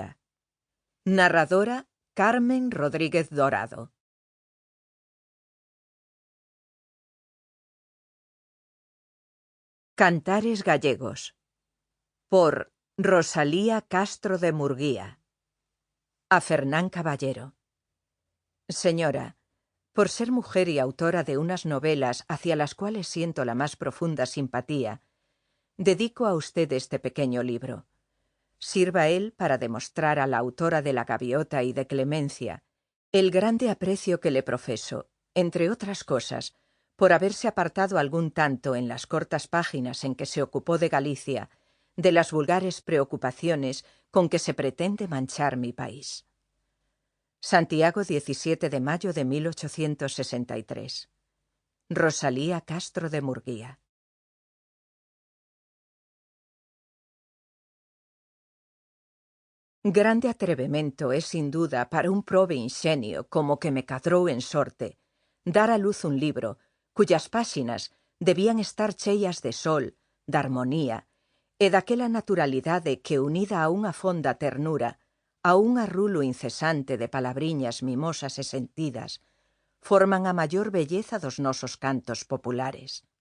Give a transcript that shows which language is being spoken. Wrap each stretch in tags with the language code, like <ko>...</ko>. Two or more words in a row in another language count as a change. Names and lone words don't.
<es>Narradora Carmen Rodríguez Dorado. Cantares gallegos. Por Rosalía Castro de Murguía. A Fernán Caballero. Señora, por ser mujer y autora de unas novelas hacia las cuales siento la más profunda simpatía, dedico a usted este pequeño libro. Sirva él para demostrar a la autora de La Gaviota y de Clemencia el grande aprecio que le profeso, entre otras cosas, por haberse apartado algún tanto en las cortas páginas en que se ocupó de Galicia de las vulgares preocupaciones con que se pretende manchar mi país. Santiago, 17 de mayo de 1863. Rosalía Castro de Murguía.</es> <gl>Grande atrevemento é,</gl> <es>sin duda,</es> <gl>para un probe inxenio como que me cadrou en sorte, dar a luz un libro cuyas páxinas debían estar cheias de sol, de armonía, e daquela naturalidade que, unida a unha fonda ternura, a un arrulo incesante de palabriñas mimosas e sentidas, forman a maior belleza dos nosos cantos populares.</gl>